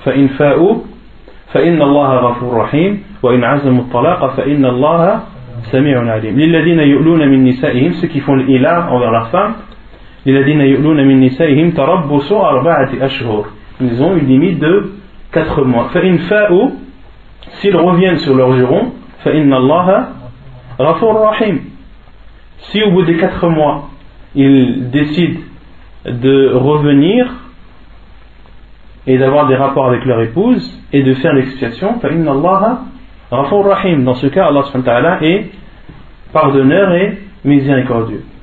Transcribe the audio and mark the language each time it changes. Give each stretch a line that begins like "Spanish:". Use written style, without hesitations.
Arabic: Fa'in fa'u فإن الله غفور رحيم وإن عزم الطلاق فإن الله سميع عليم للذين يؤلون من نسائهم سكفون إلى ورفان للذين يؤلون من نسائهم تربصوا أربعة أشهر.
French: Ils ont une limite de 4 mois.
Arabic: فإن فاءوا,
French: s'ils reviennent sur leur juron,
Arabic: فإن الله غفور رحيم.
French: Si au bout des 4 mois ils décident de revenir et d'avoir des rapports avec leur épouse et de faire l'expiation,
Arabic: فَإِنَّ اللَّهَ غَفُورٌ رَحِيمٌ.
French: Dans ce cas, Allah subhanahu wa ta'ala est pardonneur et miséricordieux.